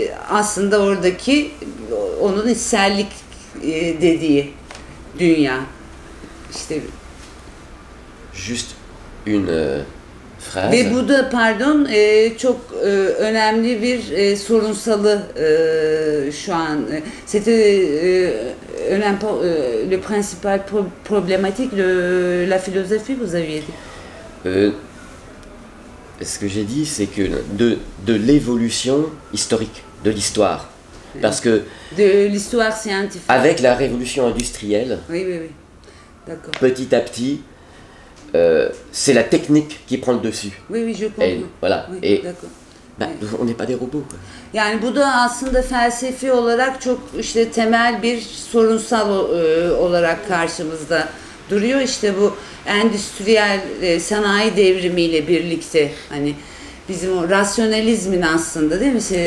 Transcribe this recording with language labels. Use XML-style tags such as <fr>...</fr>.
<tr>Aslında oradaki onun içsellik dediği dünya. İşte</tr> <fr>juste une phrase.</fr> <tr>Ve bu da çok önemli bir sorunsalı şu an.</tr> <fr>C'était le principal problématique de la philosophie, vous aviez dit. Ce que j'ai dit, c'est que de l'évolution historique, de l'histoire. Parce que de l'histoire scientifique. Avec la révolution industrielle, oui. D'accord. Petit à petit, c'est la technique qui prend le dessus. Oui, oui, je comprends. Et, voilà. Oui, Et d'accord. ben, on n'est pas des robots. Quoi.</fr> <tr>Yani bu da aslında felsefi olarak çok işte temel bir sorunsal olarak karşımızda duruyor. İşte bu endüstriyel sanayi devrimiyle birlikte hani bizim o rasyonalizmin aslında değil mi?</tr>